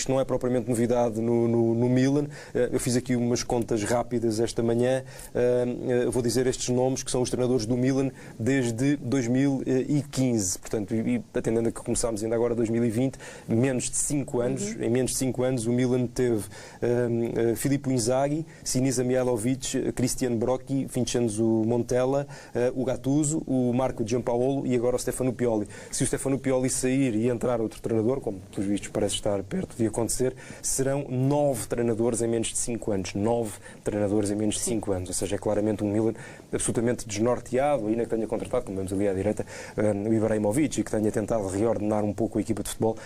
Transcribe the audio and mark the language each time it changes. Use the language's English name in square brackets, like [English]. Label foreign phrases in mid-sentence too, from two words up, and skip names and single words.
[Portuguese] Isto não é propriamente novidade no Milan. Eu fiz aqui umas contas rápidas esta manhã. Vou dizer estes nomes, que são os treinadores do Milan desde 2015. Portanto, e atendendo a que começámos ainda agora 2020, menos de 5 anos. anos, em menos de 5 anos, o Milan teve Filippo Inzaghi, Sinisa Mihajlovic, Cristiano Brocchi, Vincenzo Montella, o Gattuso, o Marco Giampaolo e agora o Stefano Pioli. Se o Stefano Pioli sair e entrar outro treinador, como pelos vistos parece estar perto de acontecer, serão 9 treinadores em menos de 5 anos. 9 treinadores em menos de 5 anos. Ou seja, é claramente um Milan absolutamente desnorteado, ainda que tenha contratado, como vemos ali à direita, o Ibrahimovic, e que tenha tentado reordenar um pouco a equipa de futebol.